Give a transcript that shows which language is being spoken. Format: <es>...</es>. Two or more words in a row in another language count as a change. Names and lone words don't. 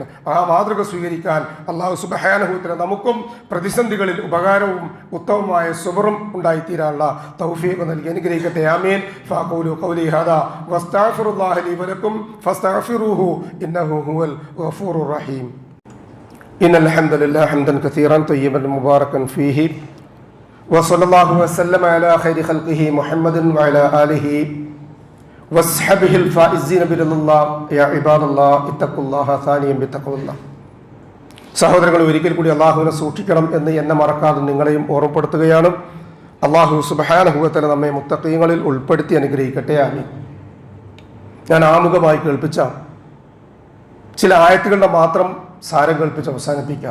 <ml>ആ മാതൃക സ്വീകരിക്കാൻ</ml> <ar>الله سبحانه وتعالى</ar> <ml>നമുക്കും പ്രതിസന്ധികളിൽ ഉപകാരവും ഉത്തമമായ സബറും ഉണ്ടായിത്തീരാനുള്ള തൗഫീഖ് നൽകി അനുഗ്രഹിക്കട്ടെ. ആമീൻ.</ml> <ar>فأقول قولي هذا وأستغفر الله لي ولكم فاستغفروه إنه هو الغفور الرحيم. إن الحمد لله حمدا كثيرا طيبا مباركا فيه وصلى الله وسلم على خير خلقه محمد وعلى آله وصحبه الفائزين برضا الله يا عباد الله اتقوا الله ثانيا بتقوى الله.</ar> <ml>സഹോദരങ്ങൾ, ഒരിക്കൽ കൂടി അള്ളാഹുവിനെ സൂക്ഷിക്കണം എന്ന് എന്നെ മറക്കാതെ നിങ്ങളെയും ഓർമ്മപ്പെടുത്തുകയാണ്.</ml> <ar>الله سبحانه وتعالى</ar> <ml>നമ്മെ മുത്തഖീങ്ങളിൽ ഉൾപ്പെടുത്തി അനുഗ്രഹിക്കട്ടെ. ആമീൻ. ഞാൻ ആമുഖമായി കേൾപ്പിച്ച ചില ആയത്തുകളുടെ മാത്രം സാരം കേൾപ്പിച്ച് അവസാനിപ്പിക്കാം.</ml>